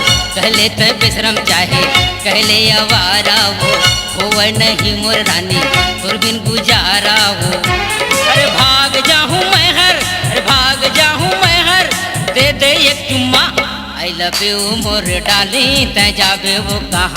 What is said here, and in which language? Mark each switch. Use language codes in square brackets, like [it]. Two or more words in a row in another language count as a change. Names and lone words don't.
[hne] कहले तय बेशरम चाहे कहले आवारा वो नहीं मोर रानी तोर बिन गुजारा वो। अरे भाग जाहूँ मैं हर दे एक चुम्मा। [en] I love you [hne] मोर डार्लिंग तै जाबे वो कहाँ?